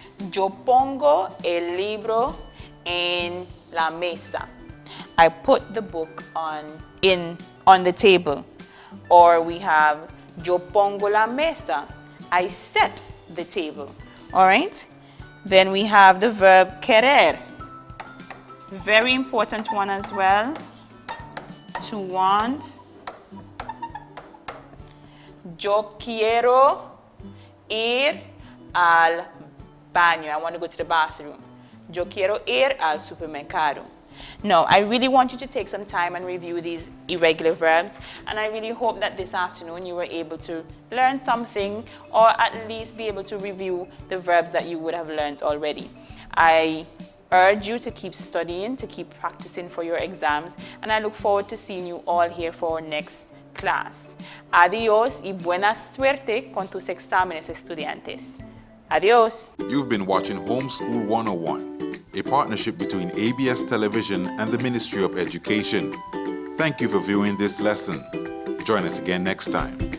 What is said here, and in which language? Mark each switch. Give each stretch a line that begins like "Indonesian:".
Spanish: Yo pongo el libro en la mesa.
English: I put the book on the table. Or we have yo pongo la mesa. I set the table. All right? Then we have the verb querer. Very important one as well. To want. Yo quiero ir al baño. I want to go to the bathroom.
Spanish: Yo quiero ir al supermercado.
English: No, I really want you to take some time and review these irregular verbs, and I really hope that this afternoon you were able to learn something, or at least be able to review the verbs that you would have learned already. I urge you to keep studying, to keep practicing for your exams, and I look forward to seeing you all here for our next class.
Spanish: Adiós y buena suerte con tus exámenes, estudiantes. Adiós.
English: You've been watching Homeschool 101, a partnership between ABS Television and the Ministry of Education. Thank you for viewing this lesson. Join us again next time.